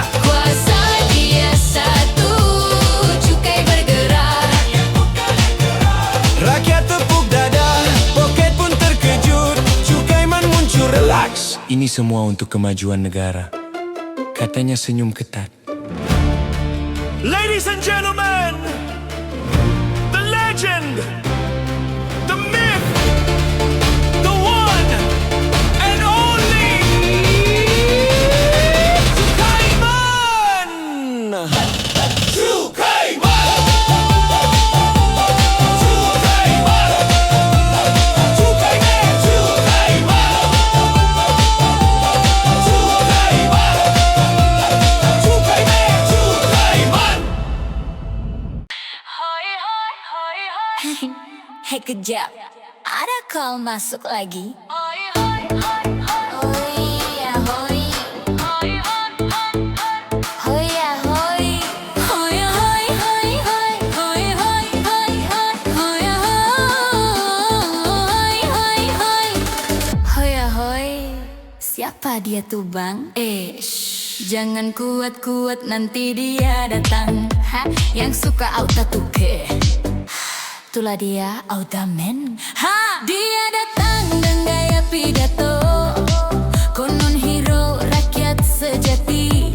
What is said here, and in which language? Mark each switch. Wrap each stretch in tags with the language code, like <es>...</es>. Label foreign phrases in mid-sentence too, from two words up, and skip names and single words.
<ms>Kuasa dia satu, cukai bergerak. Rakyat tepuk dada, poket pun terkejut. Cukai Man muncul. Relax, ini semua untuk kemajuan negara. Katanya senyum ketat.</ms> <en>Ladies and gentlemen, the legend, the myth, the one and only Cukai Man!</en> <ms>Cukai Man! Cukai Man! Cukai Man! Cukai Man! Cukai Man! Cukai Man! Cukai Man! Hoi hoi hoi hoi. Hei kejap, ada call masuk lagi. Hoi hoi hoi hoi. Hoi ya hoi. Hoi hoi hoi hoi. Hoi ya hoi. Hoi ya hoi hoi hoi. Hoi hoi hoi hoi. Hoi ya hoi hoi hoi. Hoi ya hoi. Siapa dia tuh bang? Jangan kuat-kuat nanti dia datang. Yang suka auta tuke, itulah dia Autamen. Dia datang dengan gaya pidato, konon hero rakyat sejati.</ms>